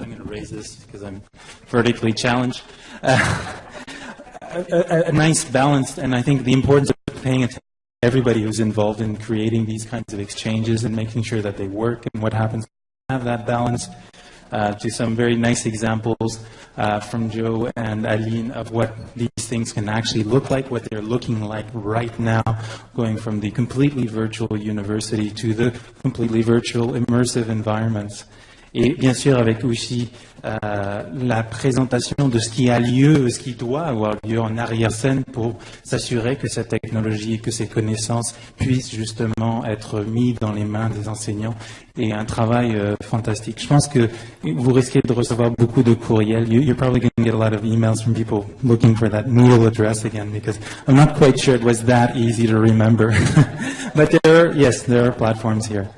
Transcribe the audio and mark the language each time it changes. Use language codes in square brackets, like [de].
[en] I'm going to raise this because I'm vertically challenged. A nice balance, and I think the importance of paying attention to everybody who's involved in creating these kinds of exchanges and making sure that they work and what happens. Have that balance. To some very nice examples from Joe and Aline of what these things can actually look like, what they're looking like right now, going from the completely virtual university to the completely virtual immersive environments. [fr] Et bien sûr avec aussi la présentation de ce qui a lieu, ce qui doit avoir lieu en arrière-scène pour s'assurer que cette technologie et que ces connaissances puissent justement être mis dans les mains des enseignants. Et un travail fantastique. Je pense que vous risquez de recevoir beaucoup de courriels. [en] You're probably going to get a lot of emails from people looking for that Moodle address again, because I'm not quite sure it was that easy to remember. But there are platforms here.